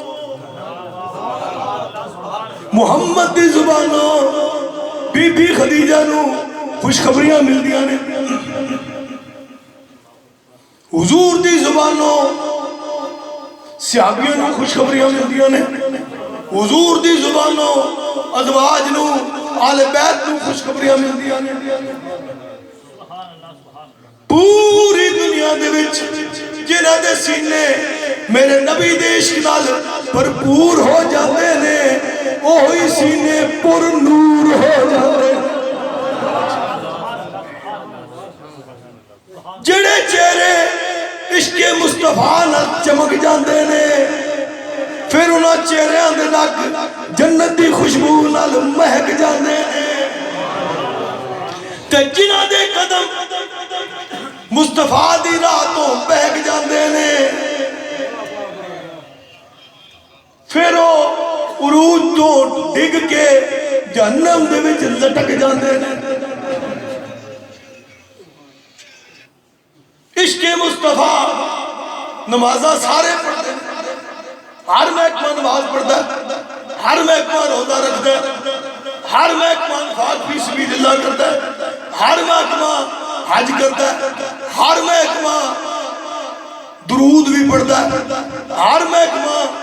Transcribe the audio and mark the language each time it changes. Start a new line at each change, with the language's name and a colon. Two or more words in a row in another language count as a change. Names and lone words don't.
Punjabi: محمد دی زبانوں بی بی خدیجہ نو خوشخبریاں ملدیاں نے حضور دی زبانوں صحابیوں نو خوشخبریاں ملدیاں نے حضور دی زبانوں ازواج نو آل بیت نو خوشخبریاں ملدیاں نے پوری دنیا دے وچ جنہاں دے سینے میرے نبی دے عشق نال بھرپور ہو جاتے نے وہی سینے پر نور ہو جاتے جڑے چہرے عشق مصطفیٰ نال چمک جاندے نے پھر انہاں چہریاں دے نال جنت دی خوشبو نال مہک جاندے نے تے جنہاں دے قدم مصطفیٰ دی راہ تو بہک جاندے نے پھر وہ عروج تو ڈگ کے جہنم دے وچ لٹک جاندے نے
Urdu: عشق مصطفیٰ نمازاں سارے پڑھتے ہیں ہر محکمہ نماز پڑھتا ہے ہر محکمہ روزہ رکھتا ہے ہر محکمہ انفاق
Arabic: فی سبیل اللہ
Urdu: کرتا ہے ہر محکمہ حج کرتا ہے ہر محکمہ درود بھی پڑھتا ہے ہر محکمہ